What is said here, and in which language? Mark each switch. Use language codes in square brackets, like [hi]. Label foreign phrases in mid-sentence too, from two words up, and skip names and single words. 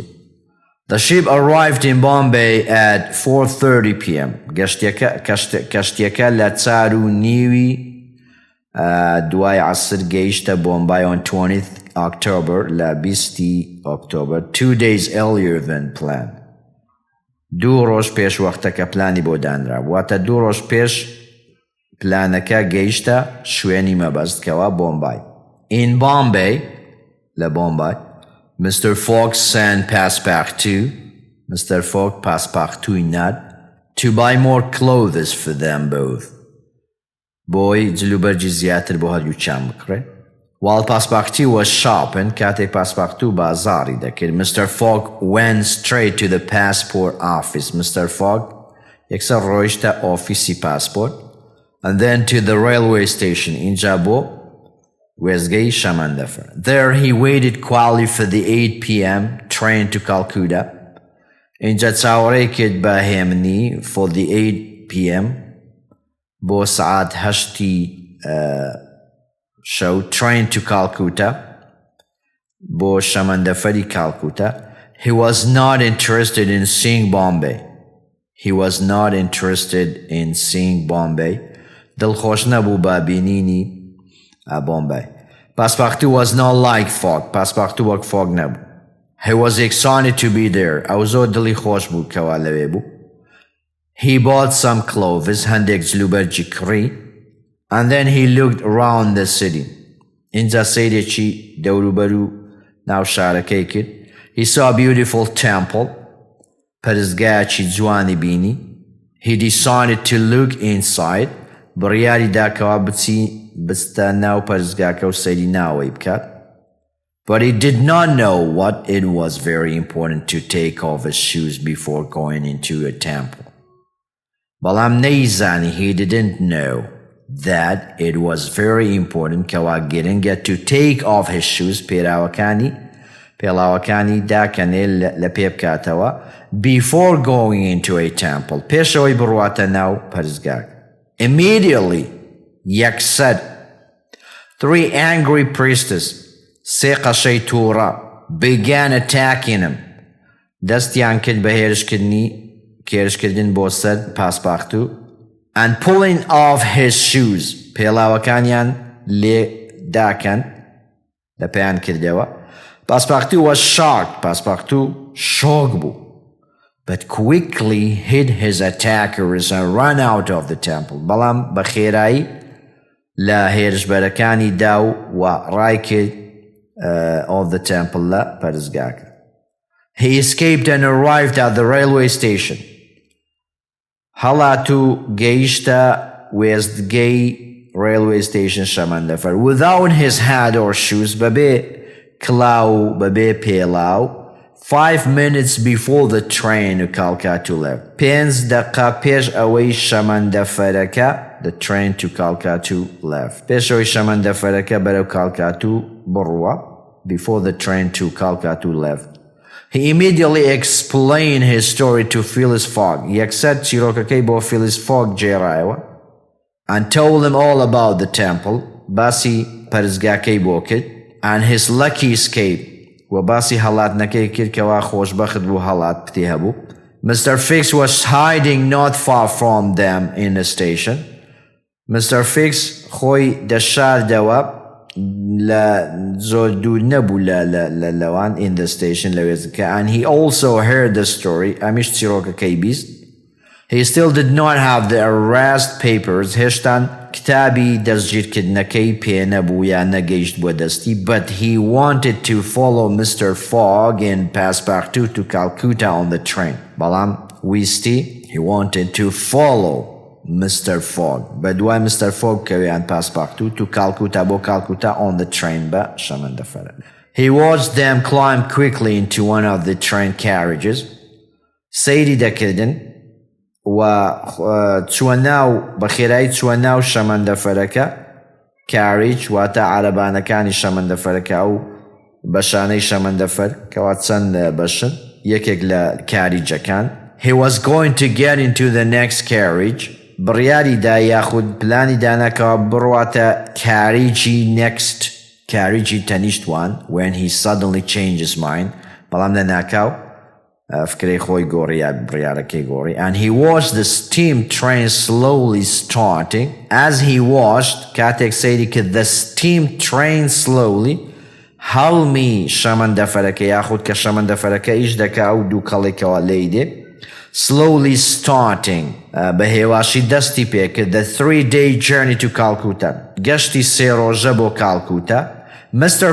[en] The ship arrived in Bombay at 4:30 p.m. [ckb] کەشتیەکە لە 4:30 دوای عەسر گەیشتە بۆمبای [en] on 20th October [ckb] لە 20 [en] October 2 days earlier than planned. [ckb] 2 ڕۆژ پێش وەختەکە پلانی بۆ دانرا واتە 2 ڕۆژ پێش پلانەکە گەیشتە شوێنی مەبەستکەوە بۆمبای. [en] In Bombay [ckb] لە بۆمبای [en] Mr. Fogg sent Passepartout Mr. Fogg Passepartout ناد to buy more clothes for them both [ckb] بۆی جلوبەرجی زیاتر بۆ هەریووچیان [en] بکڕێ. While Passepartout was shopping [ckb] کاتێک Passepartout بازاری دەکرد [en] Mr. Fogg went straight to the passport office. Mr. Fogg [ckb] یەکسەر ڕۆیشتە ئۆفیسی پاسپۆرت [en] and then to the railway station [ckb] اینجا بۆ وێزگەی شەمەندەفەر. [en] There he waited quietly for the 8 p.m. train to Calcutta. [ckb] اینجا چاوەڕێی کرد بە هێمنی [en] for the 8 p.m. [ckb] بۆ سعات 8 شەو [en] train to Calcutta [ckb] بۆ شەمەندەفەری کالکوتا. [en] He was not interested in seeing Bombay. He was not interested in seeing Bombay. [ckb] دڵخۆش نەبوو بە بینینی Bombay. [en] Passepartout was not like Fogg. [ckb] Passepartout وەک Fogg نەبوو. [en] He was excited to be there. [ckb] ئەو زۆر دڵی خۆش بوو کەوا لەوێ بوو. [en] He bought some clothes [ckb] هەندێک جلوبەرجی کڕی [en] and then he looked around the city. [ckb] اینجا سەیرێکی دەوروبەر و ناو شارەکەی کرد. [en] He saw a beautiful temple. [ckb] پەرستگایەکی جوانی بینی. [en] He decided to look inside. [ckb] بڕیاری داکەوا بچتە ناو پەرستگاکە و سەیری ناوەی بکات. [en] But he did not know what it was very important to take off his shoes before going into a temple. [ckb] بەڵام نەیزانی [en] he didn't know that it was very important [ckb] کەوا گرنگە [en] to take off his shoes [ckb] پێڵاوەکانی داکەنێ لە پێ بکاتەوە [en] before going into a temple [ckb] پێشەوەی بڕواتە ناو پەرستگاک. Immediately یەکسەر [en] 3 angry priestess [ckb] سێ قەشەی تووڕە [en] began attacking him [ckb] دەستیان کرد بە هێرشکردن بۆ سەر Passepartout [en] and pulling off his shoes [ckb] پێڵاوەکانیان لێ داکەن لە پێیان کردەوە. [en] Passepartout was shocked. Passepartout [ckb] شۆک بوو [en] but quickly hid his attackers and ran out of the temple. [ckb] بەڵام بە خێرایی لە هێرشبەرەکانی داو و ڕای کرد [en] of the temple [ckb] لە پەرستگاکە. [en] He escaped and arrived at the railway station. [ckb] هەڵات و گەیشتە وێستگەی [en] railway station شەمەندەفەر without his hat or shoes [ckb] بەبێ کلااو بەبێ پێڵاو [en] 5 minutes before the train to Calcutta left. [ckb] 5 دقیقە پێش ئەوەی شەمەندەفەرەکە [en] the train to Calcutta left. [ckb] پێشەوەی شەمەندەفەرەکە بەرەو کالکاتو بڕوە [en] before the train to Calcutta left. He immediately explained his story to Phileas Fogg. [ckb] یەکسەر چیرۆکەکەی بۆ Phileas Fogg جێڕایەوە [en] and told him all about the temple. [ckb] باسی پەرستگاکەی بۆ کرد [en] and his lucky escape [ckb] و باسی هەڵاتنەکەی کرد کەوا خۆشبەخت بوو هەڵات پتێ هەبوو. [en] Mr. Fix was hiding not far from them in the station. Mr. Fix [ckb] خۆی دەشاردەوە لە زۆر دوور نەبوو لەوان [en] in the station [ckb] لە وێستگەکە [en] and he also heard the story. [ckb] ئەمیش چیرۆکەکەی بیست. [en] He still did not have the arrest papers. [ckb] هێشتان کتابی دەستگیرکردنەکەی پێ نەبوو یان نەگەیشت بۆ دەستی [en] but he wanted to follow Mr. Fogg and Passepartout to Calcutta on the train. [ckb] بەڵام ویستی [en] he wanted to follow Mr. [ckb] Fogg بە دوای Mr. Fogg کەویان Passepartout [en] to Calcutta [ckb] بۆ Calcutta [en] on the train [ckb] بە شەمەندەفەرە. [en] He watched them climb quickly into one of the train carriages. [ckb] سەیری دەکردن و چووە ناو بەخێرایی چووە ناو شەمەندەفەرەکە carriage واتە عەرەبانەکانی شەمەندەفەرەکە و بەشانەی شەمەندەفەر کەوا چەند بەشن یەکێک لە کاریجەکان. [en] He was going to get into the next carriage. [ckb] بڕیاری دا یاخود پلانی داناکەوە بڕواتە کاریجی next کاریجی تەنیشتوان [en] when he suddenly changed his mind. [ckb] بەڵام لە ناکاو فکرەی خۆی گۆڕی یا بڕیارەکەی گۆڕی. [en] And he watched the steam train slowly starting. As he watched [ckb] کاتێک سەیری کرد [en] the steam train slowly [ckb] هەڵمی شەمەندەفەرەکە یاخود کە شەمەندەفەرەکە ئیش دەکا و دوو کەڵێکەوە لێیدێ [en] slowly starting [ckb] بە هێواشی دەستی پێکرد [en] the 3-day journey to Calcutta [ckb] گەشتی 3 ڕۆژە بۆ کالکوتا. [en] Mr.